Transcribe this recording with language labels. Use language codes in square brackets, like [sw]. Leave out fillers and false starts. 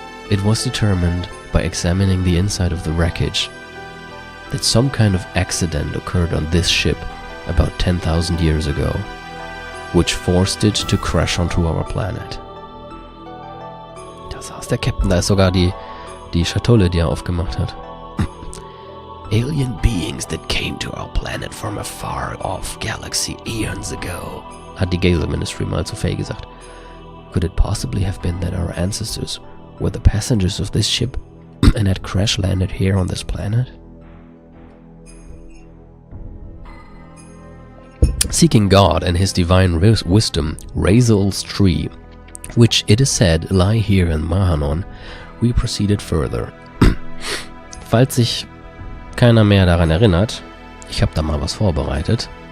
[en] It was determined by examining the inside of the wreckage that some kind of accident occurred on this ship about 10,000 years ago, which forced it to crash onto our planet. [de] Das ist der Captain, da ist sogar die Schatulle, die er aufgemacht hat. [en] Alien beings that came to our planet from a far-off galaxy eons ago. [de] Hat die Gazer Ministry mal zu Faye gesagt. [en] Could it possibly have been that our ancestors were the passengers of this ship and had crash-landed here on this planet? Seeking God and his divine wisdom, Razel's tree, which it is said lie here in Mahanon, we proceeded further. [de] Falls sich keiner mehr daran erinnert, ich habe da mal was vorbereitet.